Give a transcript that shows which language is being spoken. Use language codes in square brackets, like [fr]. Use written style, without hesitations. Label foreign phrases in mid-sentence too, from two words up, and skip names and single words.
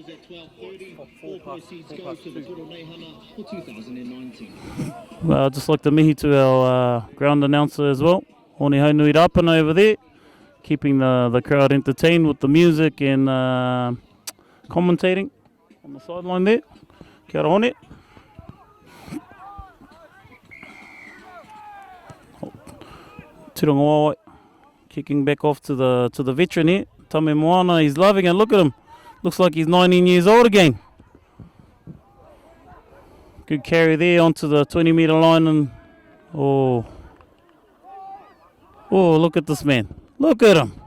[en] Well, I'd just like to mihi to our ground announcer as well, Hone Haunui Rapana over there, keeping the crowd entertained with the music and commentating on the sideline there. [mi] Kia ora hone. [en] Turangawaewae kicking back off to the veteran here. Tame Moana, he's loving it. Look at him. Looks like he's 19 years old again. Good carry there onto the 20-metre line. And oh, look at this man. Look at him.